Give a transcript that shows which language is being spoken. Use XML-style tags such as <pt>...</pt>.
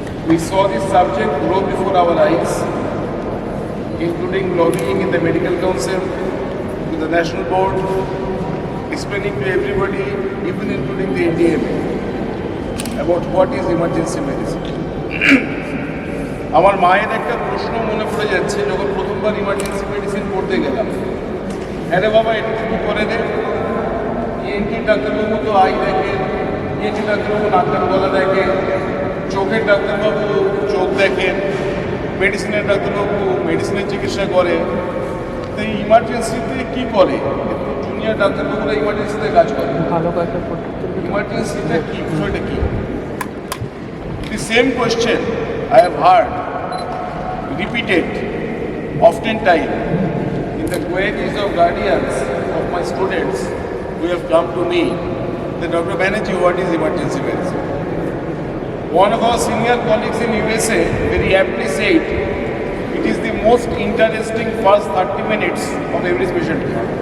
<en>We saw this subject grow before our eyes, including lobbying in the medical council, to the national board, explaining to everybody, even including the NDMA, about what is emergency medicine.</en> <bn>আমার মায়ের একটা প্রশ্ন মনে পড়ে যাচ্ছে যখন প্রথমবার emergency medicine পড়তে গেলাম। আরে বাবা এটুকু করে দে, ইএনটি ডাক্তারবাবু তো আই দেখে, ইএনটি ডাক্তারবাবু নাকের গলা দেখে, চোখের ডাক্তারবাবু চোখ দেখেন, মেডিসিনের ডাক্তারবাবু মেডিসিনের চিকিৎসা করে। তো এই ইমার্জেন্সিতে কী করে? জুনিয়র ডাক্তারবাবুরা ইমার্জেন্সিতে কাজ করে। ইমার্জেন্সিটা কী, বিষয়টা কী?</bn> <en>The same question I have heard repeated oftentimes in the queries of guardians of my students who have come to me that Dr. Banerjee, what is emergency medicine? One of our senior colleagues in USA very aptly said, it is the most interesting first 30 minutes of every specialty.</en>